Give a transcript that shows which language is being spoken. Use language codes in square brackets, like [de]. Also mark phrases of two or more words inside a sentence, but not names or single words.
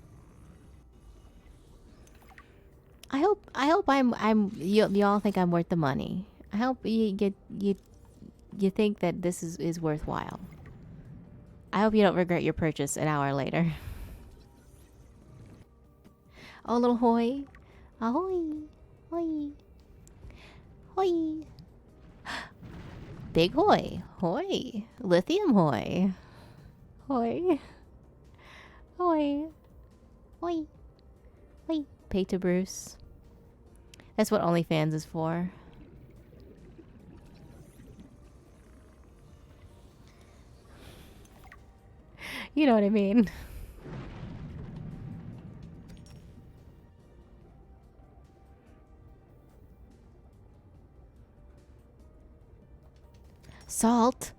[en] I hope you all think I'm worth the money. I hope you think that this is worthwhile. I hope you don't regret your purchase an hour later. Oh, little hoy. Ahoy. Hoy. Hoy. Big hoy. Hoy. Lithium hoy. Hoy. Hoy. Hoy. Hoy. Pay to Bruce. That's what OnlyFans is for. You know what I mean. Salt.